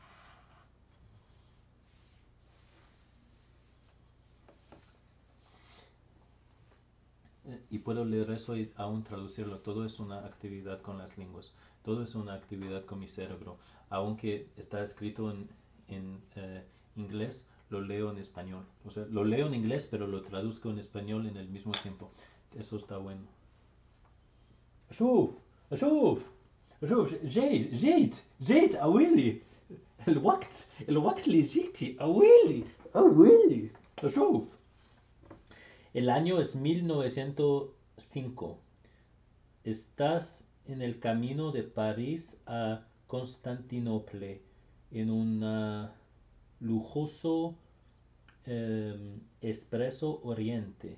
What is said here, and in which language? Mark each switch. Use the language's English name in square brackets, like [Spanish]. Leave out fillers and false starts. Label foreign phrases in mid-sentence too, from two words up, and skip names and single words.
[Spanish] Y puedo leer eso y aún traducirlo. Todo es una actividad con las lenguas. Todo es una actividad con mi cerebro. Aunque está escrito en inglés, lo leo en español. O sea, lo leo en inglés, pero lo traduzco en español en el mismo tiempo. Eso está bueno. [Arabic] شوف شوف شوف جيت أويلي الوقت اللي جيتي أويلي شوف [Spanish] el año es 1905. Estás en el camino de París a Constantinopla en un lujoso expreso Oriente.